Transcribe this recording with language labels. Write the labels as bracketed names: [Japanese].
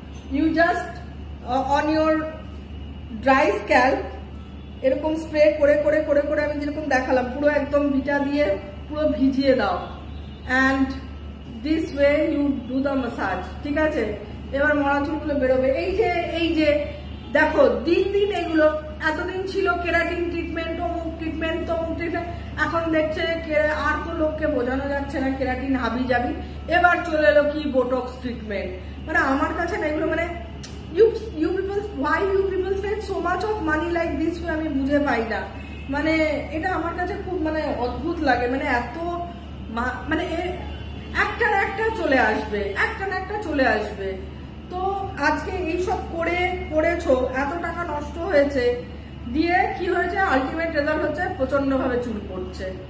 [English] You just on your dry scalp [Bangla] এরকম spray করে করে করে করে আমি যেরকম দেখালাম পুরো একদম ভিটা দিয়ে পুরো ভিজিয়ে দাও, [English] and this way you do the massage, [Bangla] ঠিক আছে? এবার মরা চুলগুলো বেরোবে। এই যে দেখো দিন দিন এগুলো এতদিন ছিল কেরাটিন ট্রিটমেন্ট, অমুক ট্রিটমেন্ট, তমুক ট্রিটমেন্ট, এখন দেখছে আর তো লোককে বোঝানো যাচ্ছে না কেরাটিন হাবি যাবি, এবার চলে এলো কি বোটক্স ট্রিটমেন্ট। মানে আমার কাছে না এগুলো মানে [English] you people, why you people spend so much of money like this way [Bangla] আমি বুঝে পাই না। মানে এটা আমার কাছে খুব মানে অদ্ভুত লাগে, মানে এত মানে একটা না একটা চলে আসবে, একটা না একটা চলে আসবে। তো আজকে এইসব করেছো, এত টাকা নষ্ট হয়েছে, দিয়ে কি হয়েছে, আলটিমেট রেজাল্ট হচ্ছে প্রচন্ড ভাবে চুল পড়ছে।